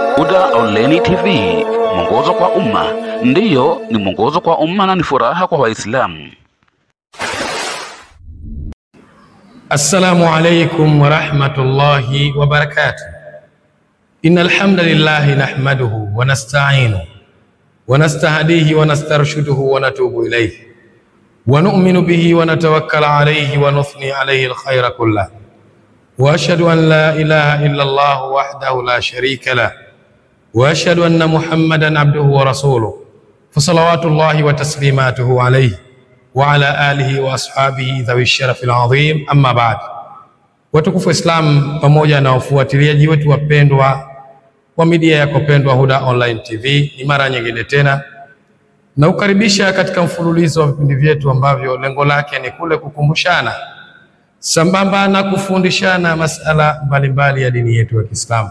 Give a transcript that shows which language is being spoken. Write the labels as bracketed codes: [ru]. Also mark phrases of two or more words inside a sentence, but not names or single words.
[sw] Huda Online TV, mwongozo kwa umma. Ndiyo, ni mwongozo kwa umma na ni furaha kwa Waislamu. [ar] السلام عليكم ورحمة الله وبركاته. إن الحمد لله نحمده ونستعينه ونستهديه ونسترشده ونتوب إليه ونؤمن به ونتوكل عليه ونثني عليه الخير كله. وأشهد أن لا إله إلا الله وحده لا شريك له وأشهد أن محمدا عبده ورسوله. فصلوات الله وتسليماته عليه وعلى آله وأصحابه ذوي الشرف العظيم، أما بعد. [sw] Watukufu Islam pamoja na wafuatiliaji wetu wapendwa wa media yako pendwa Huda Online TV, ni mara nyingine tena na ukaribisha katika mfululizo wa vipindi vyetu ambavyo lengo lake ni kule kukumbushana sambamba na kufundishana masala mbalimbali ya dini yetu ya Kiislamu.